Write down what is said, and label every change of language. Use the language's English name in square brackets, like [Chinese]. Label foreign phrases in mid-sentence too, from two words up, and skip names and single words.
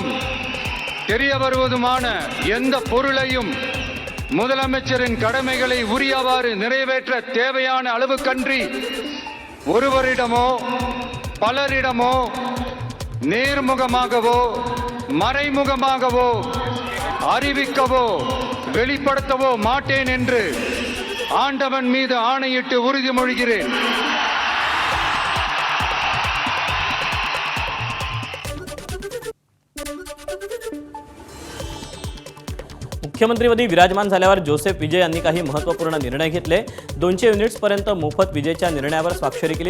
[Tamil] தெரிய வருவதுமான எந்த பொருளையும் முதலமைச்சரின் கடமைகளை உரியவாறு நிறைவேற்ற தேவையான அளவுக்கன்றி ஒருவரிடமோ பலரிடமோ நேர்முகமாகவோ மறைமுகமாகவோ அறிவிக்கவோ வெளிப்படுத்தவோ மாட்டேன் என்று ஆண்டவன் மீது ஆணையிட்டு உறுதிமொழிகிறேன்। [Marathi] मुख्यमंत्रीपदी विराजमान झाल्यावर जोसेफ विजय यांनी काही महत्त्वपूर्ण निर्णय घेतले। 200 युनिट्सपर्यंत मोफत विजेच्या निर्णयावर स्वाक्षरी केली।